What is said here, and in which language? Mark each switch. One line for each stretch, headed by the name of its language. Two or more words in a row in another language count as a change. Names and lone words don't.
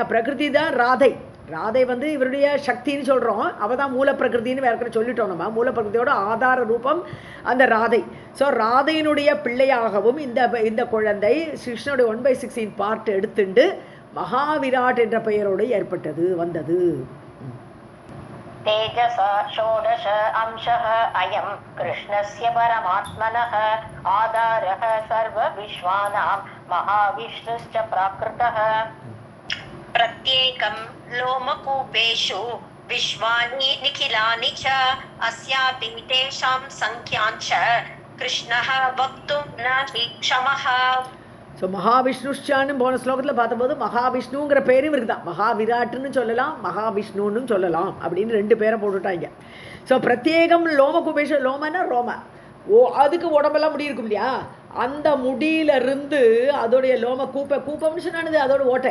Tamil: பிரகிருதி தான் ராதை. ராதை இவருடைய சக்தின்னு சொல்கிறோம். அவள் தான் மூல பிரகிருத்தின்னு வேற சொல்லிட்டோம். நம்ம மூல பிரகிருதியோட ஆதார ரூபம் அந்த ராதை. ஸோ ராதையினுடைய பிள்ளையாகவும் இந்த குழந்தை கிருஷ்ணனுடைய 1/16 பார்ட் எடுத்துண்டு மகாவிராட் என்ற பெயரோடு ஏற்பட்டது வந்தது.
Sanskrit: तेजसा षोडश अंशः अयं कृष्णस्य परमात्मनः आधारः सर्वविश्वानां महाविष्णुश्च प्राकृतः. प्रत्येकं लोमकूपेषु विश्वानि निखिलानि च अस्यापि तेषां संख्यां च कृष्णः वक्तुं न हि क्षमः.
Tamil: ஸோ மகாவிஷ்ணுஷ்சான்னு போன ஸ்லோகத்தில் பார்த்தபோது மகாவிஷ்ணுங்கிற பேர் இவருக்கு தான். மகாவிராட்டுன்னு சொல்லலாம், மகாவிஷ்ணுன்னு சொல்லலாம் அப்படின்னு 2 பேரை போட்டுட்டாங்க. ஸோ
Sanskrit: प्रत्येकं लोमकुपेष,
Tamil: லோமனா ரோம, அதுக்கு உடம்பெல்லாம் முடி இருக்கும் இல்லையா, அந்த முடியிலிருந்து அதோடைய லோம கூப்பம்னு சொன்னானது அதோட ஓட்டை.